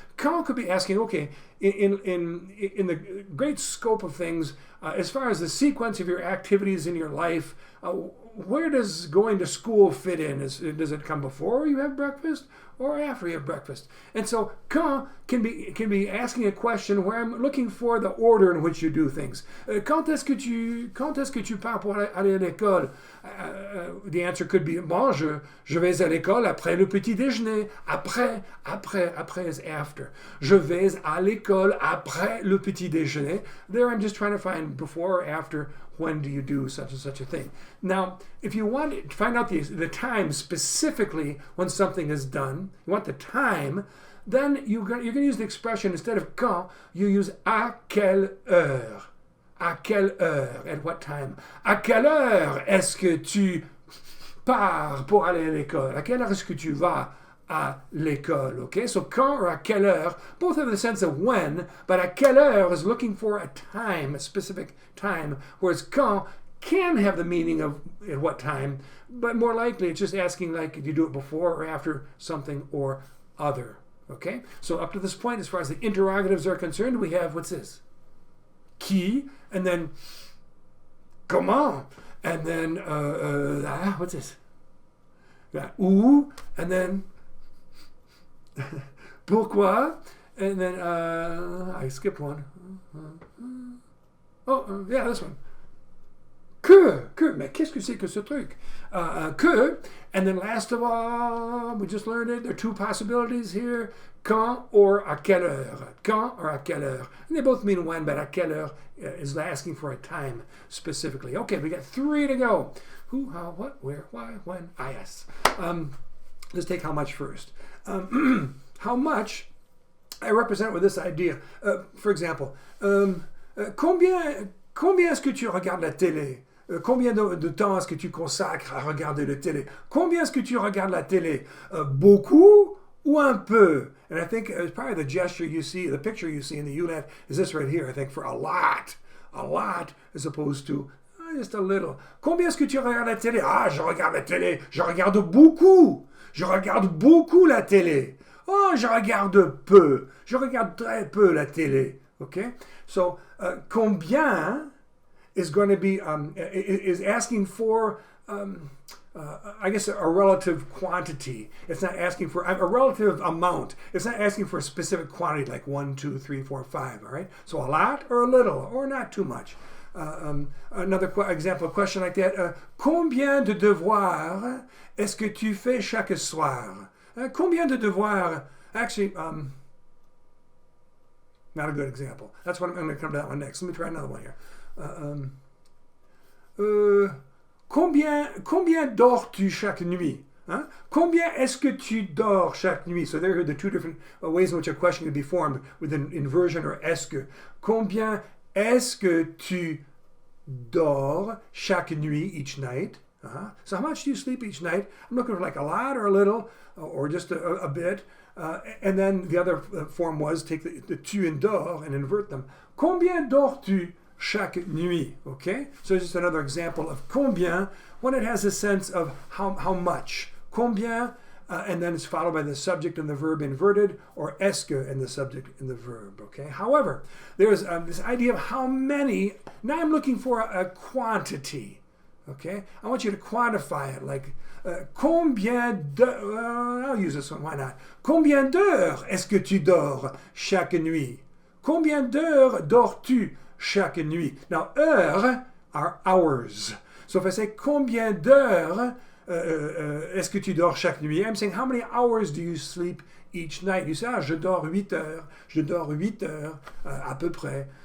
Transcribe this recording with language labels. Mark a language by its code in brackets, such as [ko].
[en] Quand could be asking, okay, in the great scope of things, as far as the sequence of your activities in your life, where does going to school fit in? Does it come before you have breakfast or after you have breakfast? And so quand can be asking a question where I'm looking for the order in which you do things. [fr] Quand est-ce que tu pars pour aller à l'école? [en] The answer could be, [fr] bon, je vais à l'école après le petit déjeuner. Après [en] is after. [fr] Je vais à l'école après le petit déjeuner. [en] There I'm just trying to find before or after. When do you do such and such a thing? Now, if you want to find out the time specifically when something is done, you want the time, then you're going to use the expression, instead of quand, you use à quelle heure. [fr] À quelle heure? [en] At what time? [fr] À quelle heure est-ce que tu pars pour aller à l'école? À quelle heure est-ce que tu vas à l'école? [en] Okay, so quand or à quelle heure both have the sense of when, but à quelle heure is looking for a time, a specific time, whereas quand can have the meaning of at what time, but more likely it's just asking like, do you do it before or after something or other? Okay, so up to this point, as far as the interrogatives are concerned, we have, what's this? Qui, and then comment, and then what's this? Où, and then pourquoi, and then I skipped one. Yeah, this one. [fr] Que, mais qu'est-ce que c'est que ce truc? [en] Que, and then last of all, we just learned it, there are 2 possibilities here, quand or à quelle heure. Quand or à quelle heure. And they both mean when, but à quelle heure is asking for a time specifically. Okay, we got 3 to go. Who, how, what, where, why, when, yes. Let's take how much first. How much I represent with this idea. For example, [fr] combien est-ce que tu regardes la télé? Combien de temps est-ce que tu consacres à regarder la télé? Combien est-ce que tu regardes la télé? Beaucoup ou un peu. [en] And I think it's probably the gesture you see, the picture you see in the Ulat is this right here, I think, for a lot as opposed to just a little. [fr] Combien est-ce que tu regardes la télé? Ah, je regarde la télé. Je regarde beaucoup. Je regarde beaucoup la télé. Oh, je regarde peu. Je regarde très peu la télé. [en] Okay? So, combien is going to be, is asking for, I guess, a relative quantity. It's not asking for a relative amount. It's not asking for a specific quantity like 1, 2, 3, 4, 5. All right? So a lot or a little or not too much. Another example, a question like that. [fr] Combien de devoirs est-ce que tu fais chaque soir? Combien de devoirs? [en] Actually, not a good example. That's what I'm going to come to that one next. Let me try another one here. [fr] Combien dors-tu chaque nuit? Huh? Combien est-ce que tu dors chaque nuit? [en] So there are the two different ways in which a question can be formed with an inversion or est-ce que. [fr] Combien est-ce que tu dors chaque nuit, [en] each night? So how much do you sleep each night? I'm looking for like a lot or a little or just a bit. And then the other form was take the tu and dors and invert them. [fr] Combien dors-tu chaque nuit? [en] Okay? So it's just another example of combien when it has a sense of how much. Combien, and then it's followed by the subject and the verb inverted, or est-ce que and the subject and the verb. Okay? However, there's this idea of how many. Now I'm looking for a quantity. Okay? I want you to quantify it, like combien de... I'll use this one, why not? [fr] Combien d'heures est-ce que tu dors chaque nuit? Combien d'heures dors-tu chaque nuit? [en] Now, [fr] heures [en] are hours. So if I say [fr] combien d'heures est-ce que tu dors chaque nuit? [en] I'm saying how many hours do you sleep each night? You say, [fr] ah, je dors 8 heures. Je dors 8 heures, à peu près.